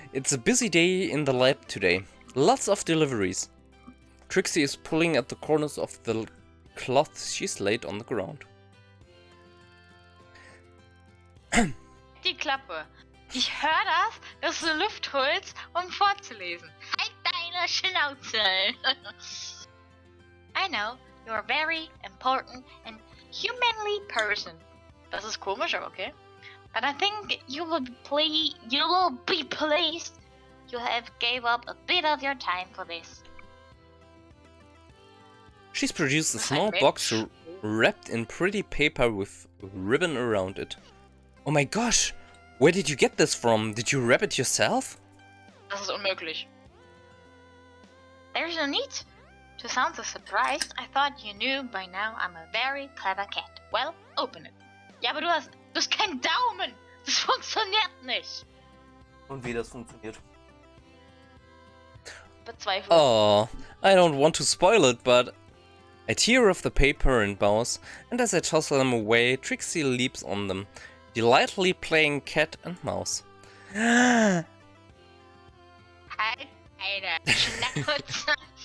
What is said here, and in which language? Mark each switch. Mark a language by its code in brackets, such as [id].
[en] It's a busy day in the lab today. Lots of deliveries. Trixie is pulling at the corners of the cloth she's laid on the ground. [de] Klappe. Ich höre dass du Luft holst, um vorzulesen. Halt deine Schnauze. [en] I know, you're a very important and humanly person. [de] Das ist komisch, aber okay. [en] But I think you will be pleased. You have gave up a bit of your time for this. She's produced a small box wrapped in pretty paper with ribbon around it. Oh my gosh! Where did you get this from? Did you wrap it yourself? [de] Das ist unmöglich. [en] There's no need to sound so surprised. I thought you knew by now I'm a very clever cat. Well, open it. [de] Ja, aber du hast keinen Daumen. Das funktioniert nicht. Und wie das funktioniert? Bezweifle. [en] Oh, I don't want to spoil it, but I tear off the paper and bows, and as I toss them away, Trixie leaps on them, delightfully playing cat and mouse. [de] Halt deine Schnauze.